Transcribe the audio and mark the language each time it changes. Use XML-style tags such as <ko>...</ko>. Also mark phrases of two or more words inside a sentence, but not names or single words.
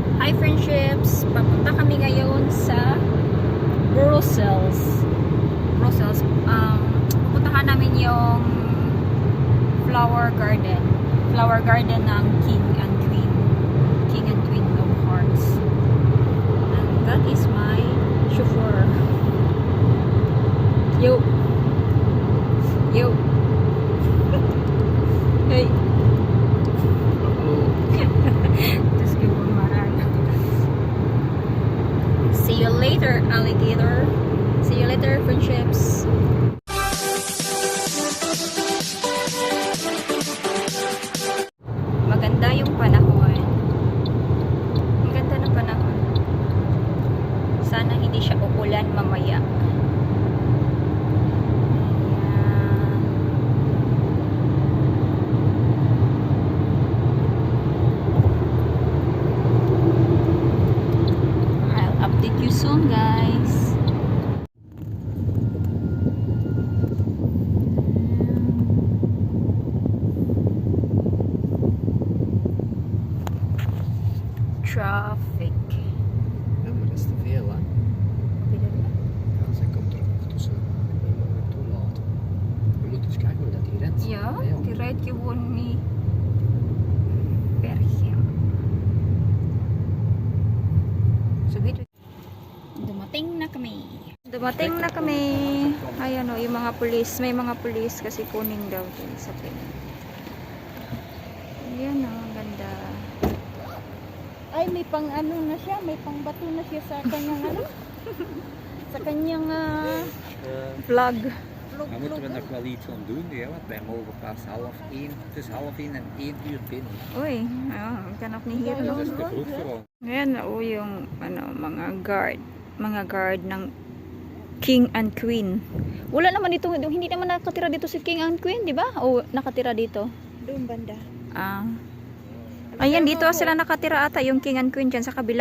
<en>Hi friendships!</en> <tl>Papunta kami ngayon sa Brussels. Pupuntahan namin yung</tl> <en>flower garden. Flower garden</en> <tl>ng King and Queen.</tl> <en>King and Queen of Hearts. And that is my chauffeur. Yo! Yo! Hey! Just give me maran. See you later, alligator. See you later, friendships.</en> <tl>Maganda yung panahon. Ang ganda ng panahon. Sana hindi siya uulan mamaya.</tl> <en>I'll update you soon, guys. Traffic.</en> <nl>Ja, maar dat is te veel, hè? Ja, zij komt er nog tussen. Je moet het toelaten. Je moet dus kijken hoe dat die redt. Ja, die rijdt gewoon niet bergje.</nl> <tl>So, dumating na kami. Dumating na kami. Ayan o, yung mga pulis. May mga pulis kasi kunin daw din sa pin. Ayan o, ang ganda. Ay, may pang ano na siya. May pang bato na siya sa kanyang ano. Sa kanyang vlog.</tl> <nl>Dan moeten we nog wel iets aan doen, ja, want wij mogen pas tussen half 1 en 1 uur binnen.</nl> <tl>Uy, ang ganap ni Hero.</tl> <nl>Dat is te vroeg gewoon.</nl> <tl>Ayan o, yung ano, mga guard ng King and Queen. Wala naman dito, hindi naman nakatira dito si King and Queen, di ba? O nakatira dito? Doon banda. Ayan, dito sila nakatira ata, yung King and Queen dyan sa kabila.</tl>